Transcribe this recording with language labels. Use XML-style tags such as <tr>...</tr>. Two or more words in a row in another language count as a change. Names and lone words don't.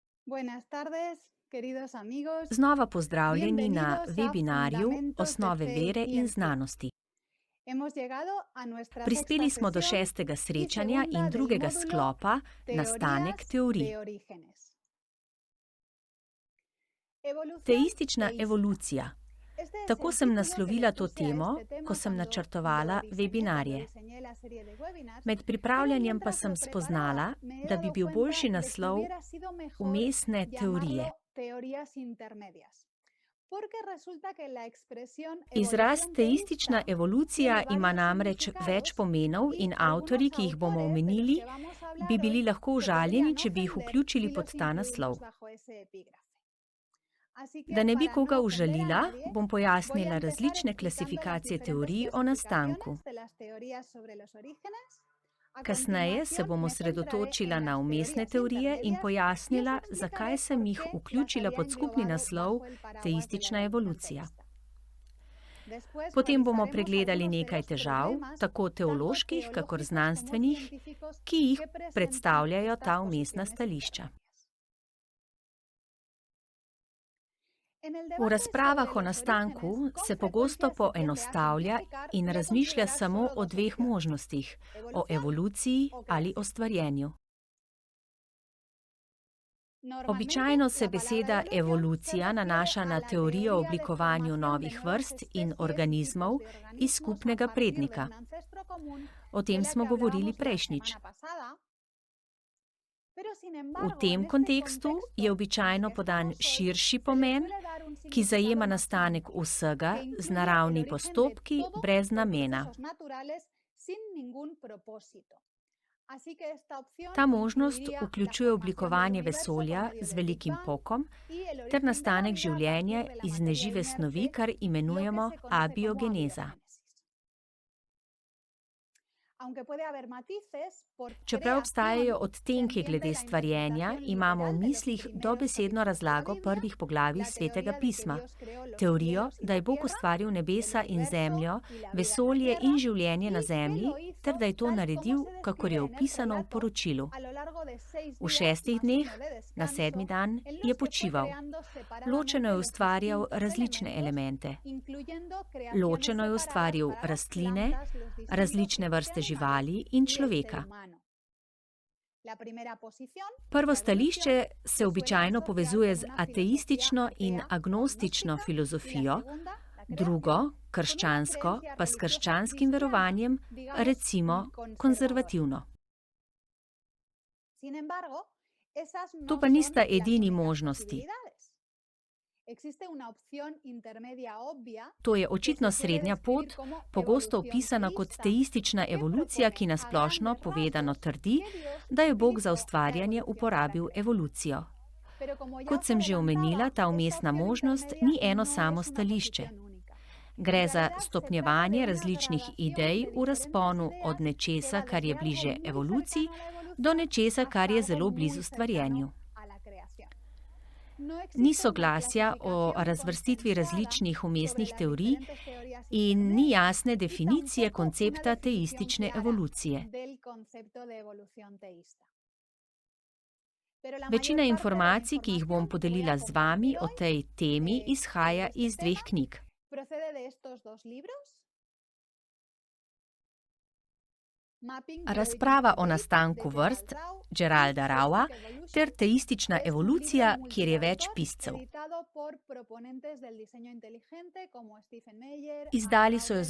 <es>Buenas tardes, queridos amigos.</es> <sl>Znova pozdravljeni na</sl> <es>Bienvenidos a</es> <sl>webinarju</sl> <es>Fundamentos de</es> <sl>Osnove</sl> <es>Fe</es> <sl>vere</sl> <es>y</es> <sl>in</sl> <es>en Ciudad.</es> <sl>znanosti.</sl> <es>Hemos llegado a nuestra sexta</es> <sl>Prispeli smo do</sl> <es>sesión</es> <sl>6.</sl> <es>y</es> <sl>srečanja in</sl> <es>segunda del</es> <sl>drugega</sl> <es>módulo</es> <sl>sklopa Nastanek</sl> <es>Teorías</es> <sl>teorij.</sl> <es>de Orígenes. Evolución</es> <sl>Teistična</sl> <es>teísta.</es> <sl>evolucija.</sl> <es>Este es</es> <sl>Tako</sl> <es>el</es> <sl>sem</sl> <es>título que le</es> <sl>naslovila to</sl> <es>puse a</es> <sl>temo,</sl> <es>este tema</es> <sl>ko sem</sl> <es>cuando</es> <sl>načrtovala webinarje.</sl> <es>diseñé la serie de webinars,</es> <sl>Med</sl> <es>pero</es> <sl>pripravljanjem pa</sl> <es>mientras</es> <sl>sem</sl> <es>lo</es> <sl>spoznala,</sl> <es>preparaba me he</es> <sl>da bi</sl> <es>dado</es> <sl>bil</sl> <es>cuenta</es> <sl>boljši</sl> <es>de que</es> <sl>naslov</sl> <es>hubiera sido mejor</es> <sl>Vmesne teorije.</sl> <es>llamarlo teorías intermedias. Porque resulta que la expresión</es> <sl>Izraz</sl> <es>evolución</es> <sl>teistična</sl> <es>teísta</es> <sl>evolucija</sl> <es>tiene</es> <sl>ima</sl> <es>varios</es> <sl>namreč več</sl> <es>significados</es> <sl>pomenov</sl> <es>y</es> <sl>in</sl> <es>algunos</es> <sl>avtorji, ki jih bomo</sl> <es>autores de los</es> <sl>omenili,</sl> <es>que vamos a</es> <sl>bi</sl> <es>hablar</es> <sl>bili</sl> <es>hoy</es> <sl>lahko</sl> <es>se</es> <sl>užaljeni,</sl> <es>podrían</es> <sl>če bi jih</sl> <es>ofender</es> <sl>vključili</sl> <es>si</es> <sl>pod</sl> <es>los</es> <sl>ta naslov.</sl> <es>incluimos bajo ese epígrafe. Así</es> <sl>Da</sl> <es>que</es> <sl>ne bi</sl> <es>para</es> <sl>koga</sl> <es>no ofender a</es> <sl>užalila,</sl> <es>nadie,</es> <sl>bom</sl> <es>voy a</es> <sl>pojasnila</sl> <es>empezar</es> <sl>različne</sl> <es>explicando las</es> <sl>klasifikacije</sl> <es>diferentes</es> <sl>teorij o nastanku.</sl> <es>clasificaciones de las teorías sobre los orígenes. A</es> <sl>Kasneje se</sl> <es>continuación</es> <sl>bom</sl> <es>me centraré</es> <sl>osredotočila</sl> <es>en</es> <sl>na</sl> <es>las</es> <sl>vmesne</sl> <es>teorías</es> <sl>teorije in</sl> <es>intermedias y os</es> <sl>pojasnila, zakaj</sl> <es>explicaré</es> <sl>sem</sl> <es>por</es> <sl>jih</sl> <es>qué las</es> <sl>vključila</sl> <es>había</es> <sl>pod skupni</sl> <es>englobado</es> <sl>naslov</sl> <es>bajo el paraguas de la</es> <sl>Teistična</sl> <es>evolución</es> <sl>evolucija.</sl> <es>teísta. Después</es> <sl>Potem bomo</sl> <es>revisaremos</es> <sl>pregledali</sl> <es>algunos de</es> <sl>nekaj</sl> <es>los</es> <sl>težav,</sl> <es>problemas,</es> <sl>tako</sl> <es>tanto</es> <sl>teoloških kakor</sl> <es>teológicos como</es> <sl>znanstvenih,</sl> <es>científicos,</es> <sl>ki jih</sl> <es>que presentan</es> <sl>predstavljajo</sl> <es>estas</es> <sl>ta vmesna</sl> <es>posiciones</es> <sl>stališča.</sl> <es>intermedias. En el</es> <sl>V</sl> <es>debate</es> <sl>razpravah</sl> <es>sobre</es> <sl>o</sl> <es>los</es> <sl>nastanku</sl> <es>orígenes, con</es> <sl>se pogosto</sl> <es>frecuencia se tiende a</es> <sl>poenostavlja</sl> <es>simplificar</es> <sl>in</sl> <es>y a</es> <sl>razmišlja</sl> <es>considerar</es> <sl>samo</sl> <es>solo</es> <sl>o</sl> <es>dos</es> <sl>dveh</sl> <es>opciones:</es> <sl>možnostih, o</sl> <es>evolución</es> <sl>evoluciji</sl> <es>o</es> <sl>ali o</sl> <es>creación.</es> <sl>stvarjenju.</sl> <es>Normalmente,</es> <sl>Običajno se</sl> <es>la palabra</es> <sl>beseda</sl> <es>evolución se</es> <sl>evolucija</sl> <es>refiere</es> <sl>nanaša</sl> <es>a</es> <sl>na</sl> <es>la</es> <sl>teorijo o</sl> <es>teoría de</es> <sl>oblikovanju</sl> <es>formación de</es> <sl>novih</sl> <es>nuevas</es> <sl>vrst in</sl> <es>especies y</es> <sl>organizmov</sl> <es>tipos de</es> <sl>iz</sl> <es>organismos a</es> <sl>skupnega</sl> <es>partir de</es> <sl>prednika.</sl> <es>un ancestro común</es> <sl>O</sl> <es>de</es> <sl>tem</sl> <es>la</es> <sl>smo</sl> <es>que</es> <sl>govorili</sl> <es>hablábamos la</es> <sl>prejšnjič.</sl> <es>semana pasada. Pero sin</es> <sl>V</sl> <es>embargo,</es> <sl>tem</sl> <es>en este</es> <sl>kontekstu je</sl> <es>contexto en el</es> <sl>običajno</sl> <es>que</es> <sl>podan</sl> <es>estamos hoy,</es> <sl>širši</sl> <es>se le</es> <sl>pomen,</sl> <es>suele dar un</es> <sl>ki</sl> <es>significado</es> <sl>zajema</sl> <es>más</es> <sl>nastanek</sl> <es>amplio,</es> <sl>vsega</sl> <es>que</es> <sl>z</sl> <es>incluye el</es> <sl>naravni</sl> <es>origen de</es> <sl>postopki</sl> <es>todo</es> <sl>brez</sl> <es>por</es> <sl>namena.</sl> <es>procesos naturales sin ningún propósito. Así que esta opción</es> <sl>Ta možnost</sl> <es>incluiría la</es> <sl>vključuje</sl> <es>formación del</es> <sl>oblikovanje</sl> <es>universo por</es> <sl>vesolja</sl> <es>medio</es> <sl>z</sl> <es>del Big</es> <sl>velikim</sl> <es>Bang</es> <sl>pokom</sl> <es>y el</es> <sl>ter</sl> <es>origen de la</es> <sl>nastanek</sl> <es>vida a partir</es> <sl>življenja</sl> <es>de la</es> <sl>iz</sl> <es>materia</es> <sl>nežive snovi,</sl> <es>inerte,</es> <sl>kar</sl> <es>lo que</es> <sl>imenujemo</sl> <es>se conoce como</es> <sl>abiogeneza.</sl> <es>abiogénesis. Aunque puede haber matices, por</es> <sl>Čeprav</sl> <es>creación</es> <sl>obstajajo</sl> <es>se</es> <sl>odtenki</sl> <es>entiende</es> <sl>glede</sl> <es>la</es> <sl>stvarjenja,</sl> <es>interpretación</es> <sl>imamo v</sl> <es>literal de los</es> <sl>mislih</sl> <es>primeros</es> <sl>dobesedno</sl> <es>capítulos de la</es> <sl>razlago</sl> <es>Biblia,</es> <sl>prvih poglavij</sl> <es>la</es> <sl>Svetega</sl> <es>teoría de que</es> <sl>pisma,</sl> <es>Dios creó los</es> <sl>teorijo,</sl> <es>cielos y</es> <sl>da</sl> <es>la</es> <sl>je Bog</sl> <es>tierra,</es> <sl>ustvaril</sl> <es>el</es> <sl>nebesa in</sl> <es>universo</es> <sl>zemljo,</sl> <es>y la vida en la</es> <sl>vesolje</sl> <es>tierra,</es> <sl>in življenje na</sl> <es>y que</es> <sl>zemlji,</sl> <es>lo hizo</es> <sl>ter da je to</sl> <es>tal y como</es> <sl>naredil,</sl> <es>se</es> <sl>kakor je</sl> <es>describe en el</es> <sl>opisano v</sl> <es>relato,</es> <sl>poročilu.</sl> <es>a lo largo de 6</es> <sl>V</sl> <es>días</es> <sl>6</sl> <es>más</es> <sl>dneh,</sl> <es>uno de</es> <sl>na 7.</sl> <es>descanso,</es> <sl>dan,</sl> <es>en</es> <sl>je</sl> <es>los que fue</es> <sl>počival.</sl> <es>creando</es> <sl>Ločeno</sl> <es>separadamente</es> <sl>je</sl> <es>los</es> <sl>ustvarjal</sl> <es>distintos</es> <sl>različne</sl> <es>elementos,</es> <sl>elemente.</sl> <es>incluyendo creaciones</es> <sl>Ločeno je</sl> <es>separadas</es> <sl>ustvaril</sl> <es>para las</es> <sl>rastline,</sl> <es>plantas, los distintos</es> <sl>različne</sl> <es>tipos de</es> <sl>vrste</sl> <es>animales</es> <sl>živali in</sl> <es>y el ser</es> <sl>človeka.</sl> <es>humano. La primera posición,</es> <sl>Prvo</sl> <es>la evolución,</es> <sl>stališče se</sl> <es>se suele</es> <sl>običajno</sl> <es>asociar</es> <sl>povezuje</sl> <es>con</es> <sl>z</sl> <es>una filosofía</es> <sl>ateistično in</sl> <es>atea o</es> <sl>agnostično</sl> <es>agnóstica, y la</es> <sl>filozofijo,</sl> <es>segunda, la</es> <sl>drugo,</sl> <es>creación, con una</es> <sl>krščansko,</sl> <es>creencia</es> <sl>pa s</sl> <es>religiosa</es> <sl>krščanskim</sl> <es>cristiana,</es> <sl>verovanjem,</sl> <es>digamos,</es> <sl>recimo</sl> <es>conservadora.</es> <sl>konzervativno.</sl> <es>Sin embargo, esas</es> <sl>To</sl> <es>no</es> <sl>pa</sl> <es>son</es> <sl>nista</sl> <es>las</es> <sl>edini</sl> <es>únicas</es> <sl>možnosti.</sl> <es>posibilidades. Existe una opción intermedia obvia</es> <sl>To je</sl> <es>que</es> <sl>očitno</sl> <es>se puede</es> <sl>srednja pot,</sl> <es>describir como</es> <sl>pogosto</sl> <es>evolución</es> <sl>opisana kot</sl> <es>teísta,</es> <sl>teistična</sl> <es>que</es> <sl>evolucija, ki</sl> <es>propone a</es> <sl>nasplošno</sl> <es>grandes</es> <sl>povedano</sl> <es>rasgos</es> <sl>trdi,</sl> <es>que Dios</es> <sl>da je Bog za</sl> <es>utilizó la</es> <sl>ustvarjanje</sl> <es>evolución para</es> <sl>uporabil</sl> <es>crear.</es> <sl>evolucijo.</sl> <es>Pero como ya</es> <sl>Kot</sl> <es>os</es> <sl>sem že omenila,</sl> <es>adelantaba,</es> <sl>ta</sl> <es>esta</es> <sl>vmesna</sl> <es>opción</es> <sl>možnost</sl> <es>intermedia</es> <sl>ni eno</sl> <es>no</es> <sl>samo</sl> <es>es una</es> <sl>stališče.</sl> <es>posición única.</es> <sl>Gre</sl> <es>En</es> <sl>za</sl> <es>realidad se trata de</es> <sl>stopnjevanje</sl> <es>una</es> <sl>različnih</sl> <es>gradación</es> <sl>idej</sl> <es>de</es> <sl>v</sl> <es>diferentes</es> <sl>razponu</sl> <es>ideas</es> <sl>od</sl> <es>que</es> <sl>nečesa,</sl> <es>va</es> <sl>kar je</sl> <es>desde algo</es> <sl>bliže</sl> <es>muy</es> <sl>evoluciji,</sl> <es>cercano a la</es> <sl>do</sl> <es>evolución</es> <sl>nečesa,</sl> <es>hasta</es> <sl>kar je</sl> <es>algo</es> <sl>zelo</sl> <es>muy</es> <sl>blizu stvarjenju.</sl> <es>cercano a la creación. No</es> <sl>Ni</sl> <es>existe una</es> <sl>soglasja o</sl> <es>clasificación</es> <sl>razvrstitvi</sl> <es>consensuada</es> <sl>različnih</sl> <es>sobre</es> <sl>vmesnih</sl> <es>las</es> <sl>teorij</sl> <es>diferentes teorías</es> <sl>in ni</sl> <es>intermedias</es> <sl>jasne</sl> <es>y</es> <sl>definicije</sl> <es>tampoco una</es> <sl>koncepta</sl> <es>definición</es> <sl>teistične</sl> <es>clara</es> <sl>evolucije.</sl> <es>del concepto de evolución teísta. Pero la</es> <sl>Večina</sl> <es>mayor parte de la</es> <sl>informacij, ki jih bom</sl> <es>información que voy</es> <sl>podelila</sl> <es>a</es> <sl>z vami</sl> <es>compartir</es> <sl>o</sl> <es>hoy</es> <sl>tej temi, izhaja</sl> <es>sobre este</es> <sl>iz dveh</sl> <es>tema</es> <sl>knjig.</sl> <es>procede de estos dos libros: Mapping the Origin</es> <sl>Razprava</sl> <es>of</es> <sl>o</sl> <es>Life</es> <sl>nastanku</sl> <es>de</es> <sl>vrst</sl> <es>Gerald Rau y</es> <sl>Geralda Raua</sl> <es>Scientific Evolution,</es> <sl>ter teistična</sl> <es>que es un libro</es> <sl>evolucija,</sl> <es>de</es> <sl>kjer je več</sl> <es>multiautor</es> <sl>piscev.</sl> <es>editado por proponentes del diseño inteligente como Stephen Meyer, Anne</es> <sl>Izdali so jo</sl> <es>Gauger.</es>